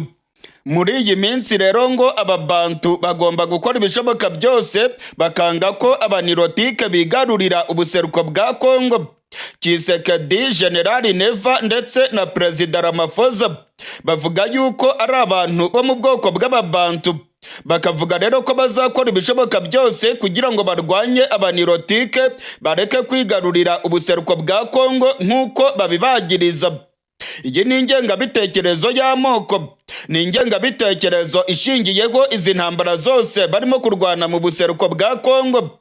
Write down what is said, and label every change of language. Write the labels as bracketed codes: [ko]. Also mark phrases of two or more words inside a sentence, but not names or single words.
[rw] Muri iyi minsi rero ngo ababantu bagomba gukora ibishoboka byose bakanga ko abanirotike bigarurira ubuseruko bwa Congo. Tshisekedi, General Neva ndetse na Perezida Ramaphosa bavuga yuko ari abantu bo mu bwoko bw'ababantu. Bakavuga rero ko bazakora ibishoboka byose kugira ngo barwanye abanirotike bareke kwigarurira ubuseruko bwa Congo nk'uko babibagiriza. Iyi ni ingengabitekerezo y'amoko, ni ingengabitekerezo ishingiyeho izi ntambara zose barimo kurwana mu buseruko bwa Congo.